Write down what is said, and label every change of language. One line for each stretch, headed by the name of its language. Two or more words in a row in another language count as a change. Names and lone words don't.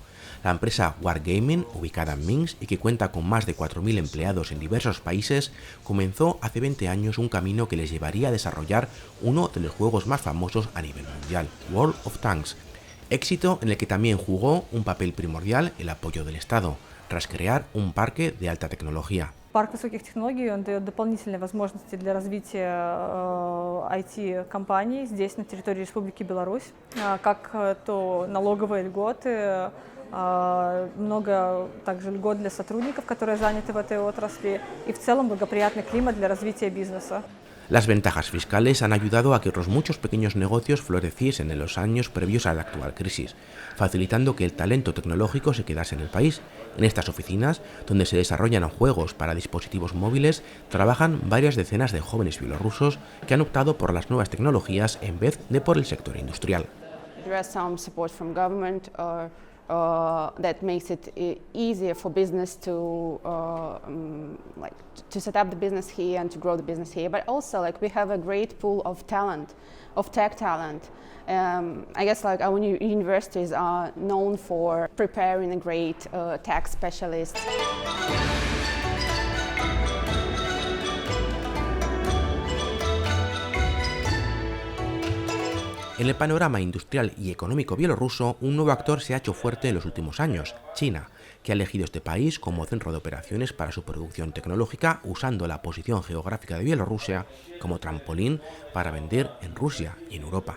Spanish: La empresa Wargaming, ubicada en Minsk y que cuenta con más de 4.000 empleados en diversos países, comenzó hace 20 años un camino que les llevaría a desarrollar uno de los juegos más famosos a nivel mundial, World of Tanks. Éxito en el que también jugó un papel primordial el apoyo del Estado, tras crear un parque de alta tecnología.
Russian: Парк высоких технологий, он дает дополнительные возможности для развития IT-компаний здесь, на территории Республики Беларусь, как то налоговые льготы, много также льгот для сотрудников, которые заняты в этой отрасли, и в целом благоприятный климат для развития бизнеса.
Spanish: Las ventajas fiscales han ayudado a que otros muchos pequeños negocios floreciesen en los años previos a la actual crisis, facilitando que el talento tecnológico se quedase en el país. En estas oficinas, donde se desarrollan juegos para dispositivos móviles, trabajan varias decenas de jóvenes bielorrusos que han optado por las nuevas tecnologías en vez de por el sector industrial.
English: That makes it easier for business to to set up the business here and to grow the business here. But also, we have a great pool of talent, of tech talent. I guess our universities are known for preparing great tech specialists.
Spanish: En el panorama industrial y económico bielorruso, un nuevo actor se ha hecho fuerte en los últimos años, China, que ha elegido este país como centro de operaciones para su producción tecnológica, usando la posición geográfica de Bielorrusia como trampolín para vender en Rusia y en Europa.